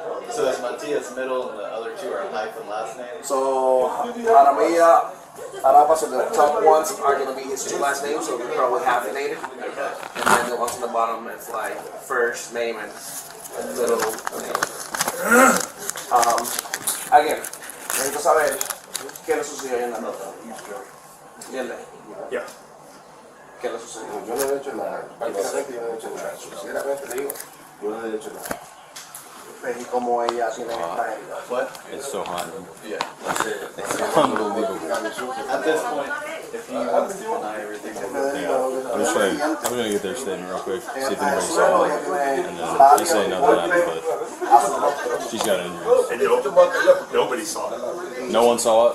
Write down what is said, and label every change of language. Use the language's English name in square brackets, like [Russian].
[English] So is Matías middle and the other two are hyphen last name? So Jaramillo Alapa, so the top ones are going to be his two last names, so they're probably hyphenated. And then the ones on the bottom is like first name and little name. [Spanish] Again, necesito saber qué le sucedió ahí en la nota. ¿Entiendes? [English] Yeah. [Spanish] ¿Qué le sucedió? Yo no he hecho nada. Prácticamente yo no he hecho nada. Sinceramente le digo, yo no he hecho nada. ¿Y cómo ella tiene esta herida? [English] What? It's so hot. Yeah. It's unbelievable. At this point, if he wants to deny everything, I'm just trying, I'm gonna get their statement real quick, see if anybody saw it, and then they say nothing happened, but she's got injuries. And nobody saw it. No one saw it?